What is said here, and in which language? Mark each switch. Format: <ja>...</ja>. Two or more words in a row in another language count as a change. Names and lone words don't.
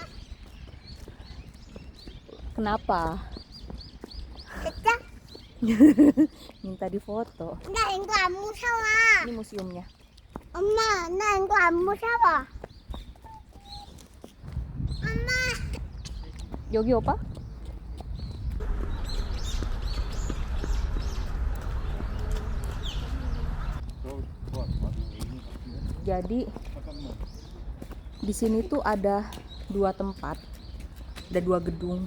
<id>Kenapa?</id> <ko>됐죠?</ko> <id>Minta difoto.</id> <ko>나 이거 안 무서워.</ko> <id>Ini museumnya.</id> <ko>엄마, 나 이거 안 무서워. 엄마. 여기 오빠?</ko> <id>Jadi di sini tuh ada 2 tempat, ada 2 gedung.</id>